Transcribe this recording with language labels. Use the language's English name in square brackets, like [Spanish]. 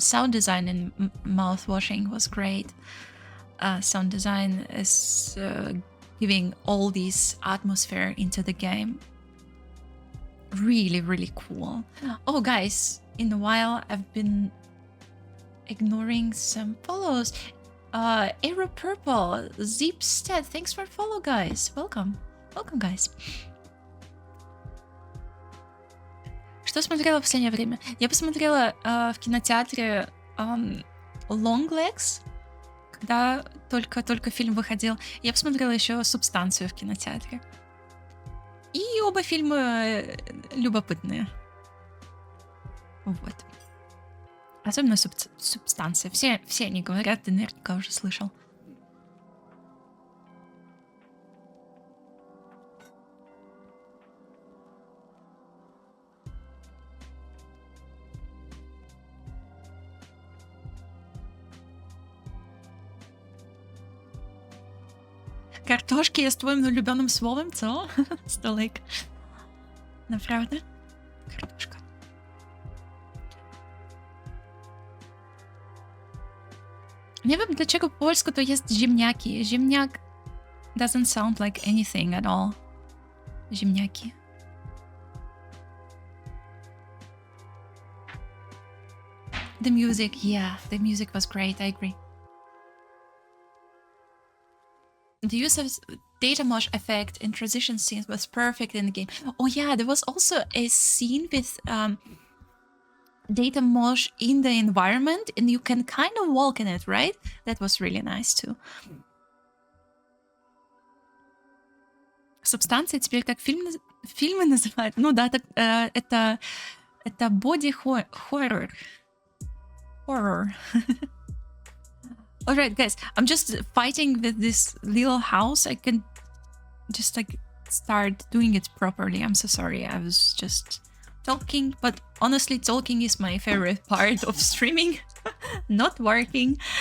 [English] Sound design in mouthwashing was great. Sound design is giving all this atmosphere into the game. Really, really cool. Oh, guys, in a while I've been ignoring some follows. Aero Purple, Zipstead, thanks for follow, guys. Welcome, guys. [Russian] Что смотрела в последнее время? Я посмотрела в кинотеатре Long Legs, когда только фильм выходил. Я посмотрела еще «Субстанцию» в кинотеатре. И оба фильма любопытные. Вот. Особенно субстанция. Все они говорят, ты наверняка уже слышал. [Polish] Картошки jest twoim ulubionym słowem, co? Stolik. Naprawdę? Kартошка. Nie wiem dlaczego po polsku to jest ziemniaki. [English] Ziemniak doesn't sound like anything at all. Ziemniaki. The music, yeah, the music was great, I agree. The use of data mosh effect in transition scenes was perfect in the game. Oh yeah, there was also a scene with data mosh in the environment and you can kind of walk in it, right? That was really nice too. [Russian] Субстанция теперь как фильмы называют. Ну да, так, это body horror. [English] Horror. Alright, guys, I'm just fighting with this little house. I can just like start doing it properly. I'm so sorry. I was just talking, but honestly, talking is my favorite part of streaming, not working.